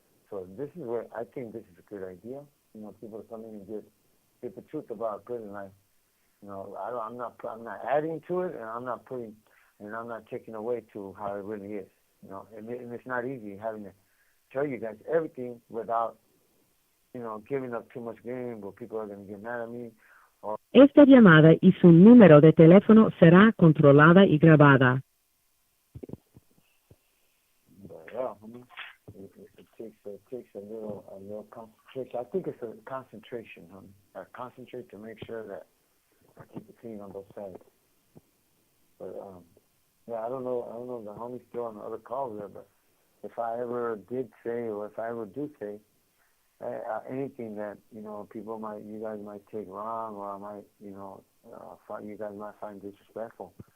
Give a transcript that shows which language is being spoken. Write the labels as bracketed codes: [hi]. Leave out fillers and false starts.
[en] So this is where I think this is a good idea. You know, people to come in and get the truth about prison life. You know, I'm not adding to it, and I'm not taking away to how it really is. You know, and it's not easy having to tell you guys everything without, you know, giving up too much game where people are going to get mad at me. [es] Esta llamada y su número de teléfono será controlada y grabada. [en] But yeah, it takes a little concentration. I think it's a concentration, honey. I concentrate to make sure that I keep it clean on both sides. But yeah, I don't know if the homie's still on the other call there, but if I ever did say, or if I ever do say, anything that, you know, you guys might take wrong, or I might, you know, you guys might find disrespectful.